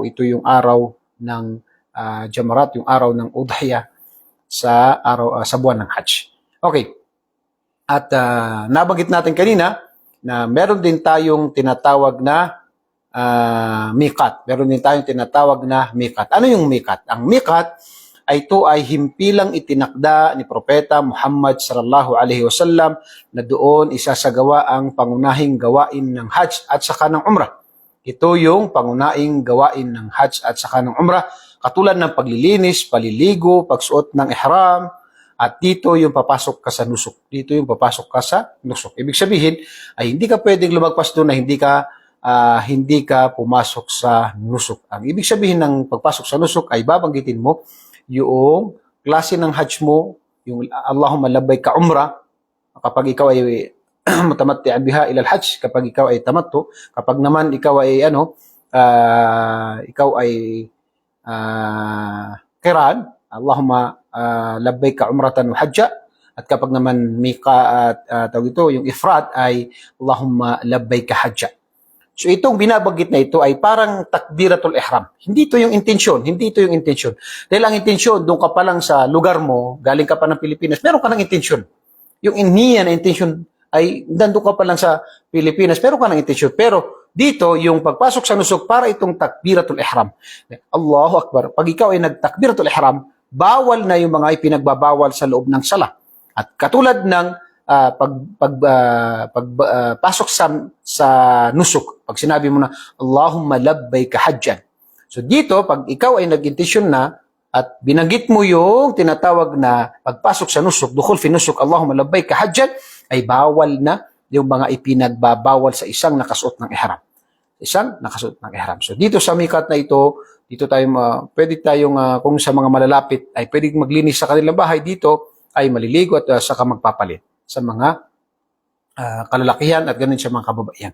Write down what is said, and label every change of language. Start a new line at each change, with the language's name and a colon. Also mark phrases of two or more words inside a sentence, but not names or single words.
Filipino: Ito yung araw ng Jamarat, yung araw ng udhiyah sa buwan ng Hajj. Okay. At nabanggit natin kanina na meron din tayong tinatawag na miqat. Meron din tayong tinatawag na miqat. Ano yung miqat? Ang miqat ay ito ay himpilang itinakda ni Propeta Muhammad
Arabic: صلى الله عليه وسلم
Filipino: na doon isasagawa ang pangunahing gawain ng Hajj at saka ng Umrah. Ito yung pangunahing gawain ng Hajj at saka ng Umrah, katulad ng paglilinis, paliligo, pagsuot ng ihram, at dito yung papasok ka sa nusuk. Dito yung papasok ka sa nusuk. Ibig sabihin ay hindi ka pwedeng lumagpas doon na hindi ka pumasok sa nusuk. Ang ibig sabihin ng pagpasok sa nusuk ay babanggitin mo yung klase ng Hajj mo, yung
Arabic: اللهم لبيك عمرة,
Filipino: kapag ikaw ay
Arabic: متمتع بها إلى الحج,
Filipino: kapag ikaw ay tamattu, kapag naman ikaw ay qiran,
Arabic: اللهم لبيك عمرة وحجا,
Filipino: at kapag naman tawag ito, yung ifrad ay
Arabic: اللهم لبيك حجا.
Filipino: So itong binabanggit na ito ay parang
Arabic: تكبيرة الإحرام.
Filipino: Hindi ito yung intensyon. Dahil ang intensyon, doon ka pa lang sa lugar mo, galing ka pa ng Pilipinas, meron ka ng intensyon. Yung niya na intensyon ay nandun ka pa lang sa Pilipinas, meron ka ng intensyon. Pero dito, yung pagpasok sa nusuk, para itong
Arabic: تكبيرة الإحرام. الله أكبر.
Filipino: Pag ikaw ay nagtakbiratul ihram, bawal na yung mga ipinagbabawal sa loob ng sala. At katulad ng pasok sa nusuk, pag sinabi mo na
Arabic: اللهم لبيك حجا.
Filipino: So dito, pag ikaw ay nag-intensyon na at binanggit mo yung tinatawag na pagpasok sa nusuk,
Arabic: دخول في النسك, اللهم لبيك حجا,
Filipino: ay bawal na yung mga ipinagbabawal sa isang nakasuot ng ihram. So dito sa miqat na ito, pwede tayong kung sa mga malalapit ay pwedeng maglinis sa kanilang bahay, dito ay maliligo at saka magpapalit sa mga kalalakihan at ganun sa mga kababaihan.